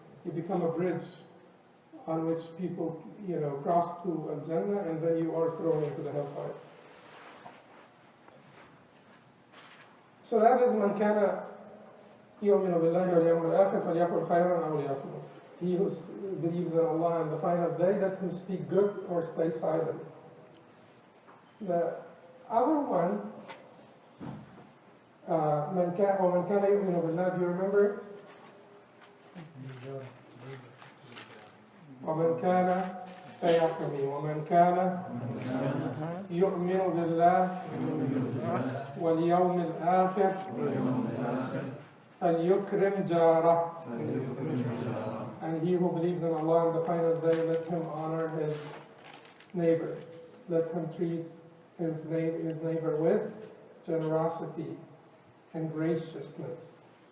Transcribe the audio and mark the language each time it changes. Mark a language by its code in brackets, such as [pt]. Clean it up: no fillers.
[en] You become a bridge on which people, cross to al-Jannah, and then you are thrown into the hellfire. So that is [ar] من كان يؤمن بالله واليوم الآخر فليقل خيرا أو ليصمت. [en] He who believes in Allah and the final day, let him speak good or stay silent. The other one, [ar] من كان يؤمن بالله, [en] do you remember it? [ar] ومن كان, [en] say after me, [ar] ومن كان يؤمن بالله واليوم الآخر فليكرم جاره. [en] And he who believes in Allah and the final day, let him honor his neighbor. Let him treat his neighbor with generosity and graciousness.